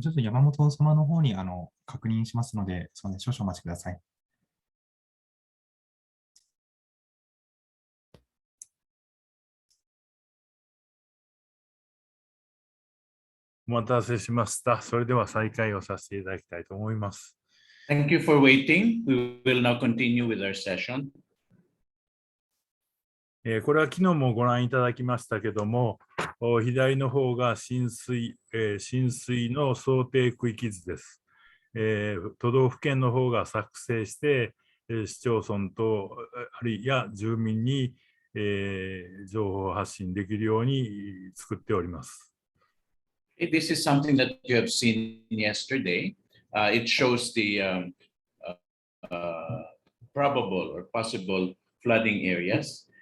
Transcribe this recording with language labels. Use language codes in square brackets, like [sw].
[ja] ちょっと山本様の方に確認しますので、すみません。少々お待ちください。お待たせしました。それでは再開をさせていただきたいと思います。 [en] Thank you for waiting. We will now continue with our session. [ja] これは昨日もご覧いただきましたけども、左の方が浸水の想定区域図です。都道府県の方が作成して、市町村とあるいは住民に、情報発信できるように作っております。 [en] This is something that you have seen yesterday. It shows the probable or possible flooding areas.